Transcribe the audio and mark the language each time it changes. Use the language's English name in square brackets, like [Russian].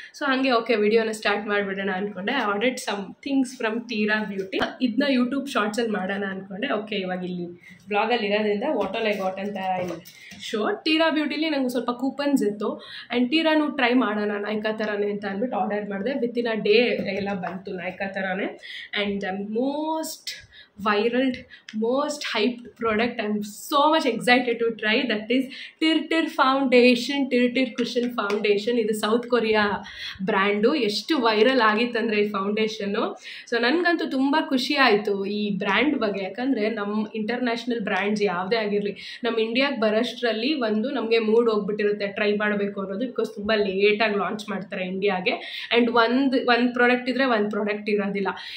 [Kannada] So ಹಾಗೆ okay ವಿಡಿಯೋನ start ಮಾಡಿಬಿಡೋಣ ಅಂದ್ಕೊಂಡೆ. [English] I ordered some things from Tira beauty. [Kannada] ಇದನ್ನ ಯೂಟ್ಯೂಬ್ ಶಾರ್ಟ್ಸಲ್ಲಿ ಮಾಡೋಣ ಅಂದ್ಕೊಂಡೆ. ಓಕೆ ಇವಾಗ ಇಲ್ಲಿ ವ್ಲಾಗಲ್ಲಿ ಇರೋದ್ರಿಂದ ವಾಟರ್ ಐ ಗಾಟ್ ಅಂತ ಇದೆ ಶೋರ್. ತೀರಾ ಬ್ಯೂಟಿಲಿ ನಂಗೆ ಸ್ವಲ್ಪ ಕೂಪನ್ಸ್ ಇತ್ತು ಆ್ಯಂಡ್ ತೀರಾನು ಟ್ರೈ ಮಾಡೋಣ ನಾಯ್ಕಾ ಥರನೇ ಅಂತ ಅಂದ್ಬಿಟ್ಟು ಆರ್ಡರ್ ಮಾಡಿದೆ. [English] within a day [Kannada] ಎಲ್ಲ ಬಂತು ನಾಯ್ಕಾ ಥರನೇ. [English] And most viral, most hyped product. I'm so much excited to try. That is Tir Foundation, Tir Cushion Foundation. [Kannada] ಇದು ಸೌತ್ ಕೊರಿಯಾ ಬ್ರ್ಯಾಂಡು. ಎಷ್ಟು ವೈರಲ್ ಆಗಿತ್ತಂದರೆ ಈ ಫೌಂಡೇಶನ್ನು. ಸೊ ನನಗಂತೂ ತುಂಬ ಖುಷಿ ಆಯಿತು ಈ ಬ್ರ್ಯಾಂಡ್ ಬಗ್ಗೆ. ಯಾಕಂದರೆ ನಮ್ಮ ಇಂಟರ್ನ್ಯಾಷನಲ್ ಬ್ರ್ಯಾಂಡ್ಸ್ ಯಾವುದೇ ಆಗಿರಲಿ, ನಮ್ಮ ಇಂಡಿಯಾಗೆ ಬರೋಷ್ಟರಲ್ಲಿ ನಮಗೆ ಮೂಡ್ ಹೋಗ್ಬಿಟ್ಟಿರುತ್ತೆ ಟ್ರೈ ಮಾಡಬೇಕು ಅನ್ನೋದು. ಬಿಕಾಸ್ ತುಂಬ ಲೇಟಾಗಿ ಲಾಂಚ್ ಮಾಡ್ತಾರೆ ಇಂಡಿಯಾಗೆ. ಆ್ಯಂಡ್ ಒಂದು ಪ್ರಾಡಕ್ಟ್ ಇದ್ದರೆ ಒಂದು ಪ್ರಾಡಕ್ಟ್ ಇರೋದಿಲ್ಲ.